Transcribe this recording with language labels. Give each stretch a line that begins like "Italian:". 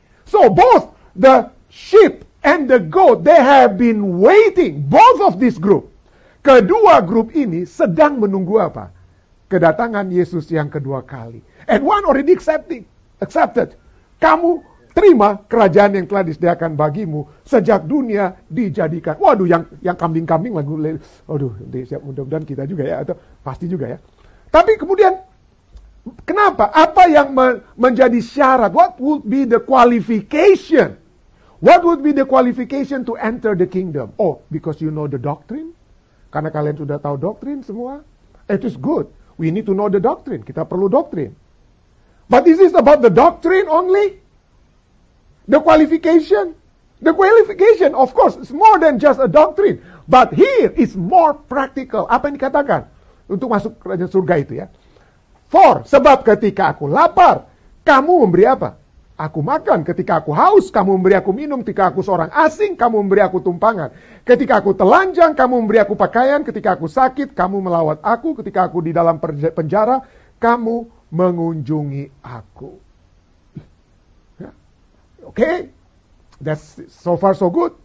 English: So, both the sheep and the goat, they have been waiting. Both of this group.
Indonesian: Kedua grup ini sedang menunggu apa? Kedatangan Yesus yang kedua kali.
English: And one already accepted.
Indonesian: Kamu terima kerajaan yang telah disediakan bagimu sejak dunia dijadikan. Waduh, yang kambing-kambing lagu. Waduh, mudah-mudahan kita juga ya, atau pasti juga ya. Tapi kemudian kenapa? Apa yang menjadi syarat?
English: What would be the qualification? What would be the qualification to enter the kingdom? Oh, because you know the doctrine?
Indonesian: Karena kalian sudah tahu doktrin semua.
English: It is good. We need to know the doctrine.
Indonesian: Kita perlu doktrin.
English: But is this about the doctrine only? The qualification? The qualification, of course, is more than just a doctrine. But here is more practical.
Indonesian: Apa yang dikatakan? Untuk masuk kerajaan surga itu ya. For, sebab ketika aku lapar, kamu memberi apa? Aku makan. Ketika aku haus, kamu memberi aku minum. Ketika aku seorang asing, kamu memberi aku tumpangan. Ketika aku telanjang, kamu memberi aku pakaian. Ketika aku sakit, kamu melawat aku. Ketika aku di dalam penjara, kamu mengunjungi aku. Ya.
English: Okay, that's so far so good.